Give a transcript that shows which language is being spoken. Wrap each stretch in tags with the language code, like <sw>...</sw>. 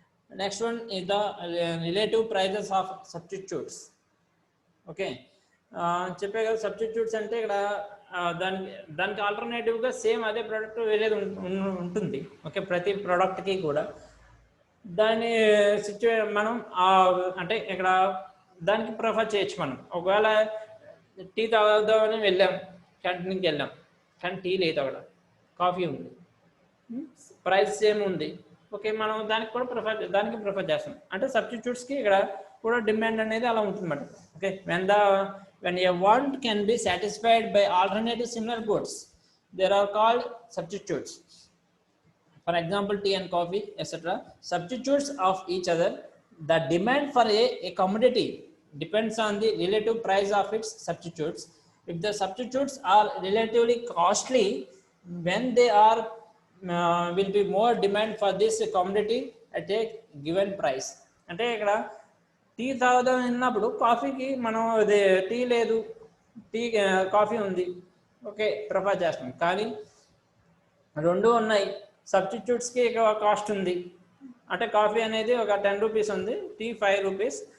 <en>Next one is the relative prices of substitutes.</en> <te>Okay, చెప్పే కదా substitutes అంటే ఇక్కడ దానికి ఆల్టర్నేటివ్గా సేమ్ అదే ప్రోడక్ట్ వేరేది ఉంటుంది. ఓకే, ప్రతి ప్రోడక్ట్కి కూడా దాని మనం అంటే ఇక్కడ దానికి ప్రిఫర్ చేయొచ్చు. మనం ఒకవేళ టీ తాగుదామని వెళ్ళాం, క్యాంటీన్కి వెళ్ళాం, కానీ టీ లేదు, అక్కడ కాఫీ ఉంది, ప్రైస్ సేమ్ ఉంది. ఓకే, మనం దానికి ప్రిఫర్ చేస్తాం. అంటే సబ్స్టిట్యూట్స్కి ఇక్కడ కూడా డిమాండ్ అనేది అలా ఉంటుందన్నమాట.</te> <en>Okay, when a want can be satisfied by alternative similar goods, there are called substitutes. For example, tea and coffee, etc. Substitutes of each other. The demand for a commodity depends on the relative price of its substitutes. If the substitutes are relatively costly, when they are will be more demand for this commodity at a given price.</en> <te>అంటే ఇక్కడ tea తాగుదాం అన్నప్పుడు కాఫీకి మనం అదే tea లేదు, coffee ఉంది, okay prefer చేస్తాం. కానీ రెండు ఉన్నాయి, సబ్స్టిట్యూట్స్కి కాస్ట్ ఉంది, అంటే కాఫీ అనేది ఒక 10 రూపీస్ ఉంది, టీ 5 రూపీస్.</te>